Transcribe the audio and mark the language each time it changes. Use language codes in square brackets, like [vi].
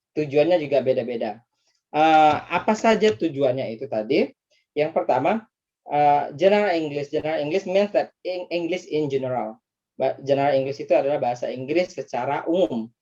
[id] Tujuannya juga beda-beda. Apa saja tujuannya itu tadi? Yang pertama, general English. [en] General English means that English in general. [id] General English itu adalah bahasa Inggris secara umum.